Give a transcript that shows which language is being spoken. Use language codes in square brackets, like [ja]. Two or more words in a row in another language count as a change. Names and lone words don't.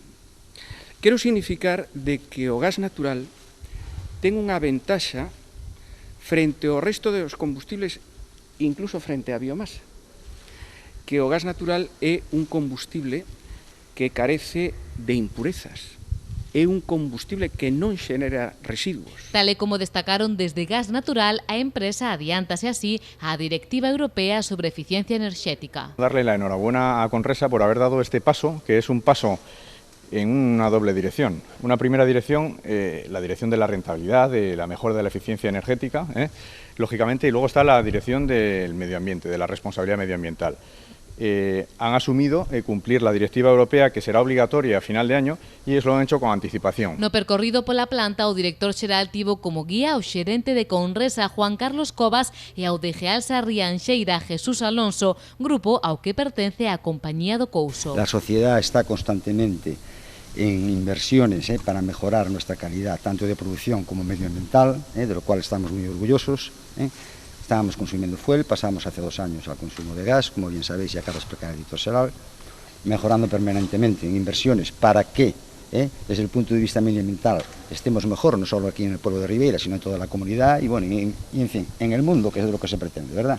[gl] Quero significar de que o gas natural ten unha ventaxa frente ao resto dos combustibles, incluso frente á biomasa, que o gas natural é un combustible que carece de impurezas, é un combustible que non xenera residuos. Tal e como destacaron desde Gas Natural, a empresa adiántase así á Directiva Europea sobre Eficiencia Enerxética. [es] Darle la enhorabuena a Conresa por haber dado este paso, que es un paso en una doble dirección. Una primera dirección, la dirección de la rentabilidad, de la mejora de la eficiencia energética, lógicamente, y luego está la dirección del medio ambiente, de la responsabilidad medioambiental. Han asumido cumplir la directiva europea, que será obligatoria a final de año, y ellos lo han hecho con anticipación. [gl] No percorrido pola planta, o director xeral tivo como guía o xerente de Conresa, Juan Carlos Cobas, e ao de Gealsa Rianxeira, Jesús Alonso, grupo ao que pertence a Compañía do Couso. [es] La sociedad está constantemente en inversiones para mejorar nuestra calidad, tanto de producción como medioambiental, de lo cual estamos muy orgullosos. Estábamos consumiendo fuel, pasamos hace 2 años al consumo de gas, como bien sabéis, y acaba de explicar el [gl] director xeral, [es] mejorando permanentemente en inversiones para que, desde el punto de vista medioambiental, estemos mejor, no solo aquí en el pueblo de Ribeira, sino en toda la comunidad y, bueno, y en fin, en el mundo, que es lo que se pretende, ¿verdad?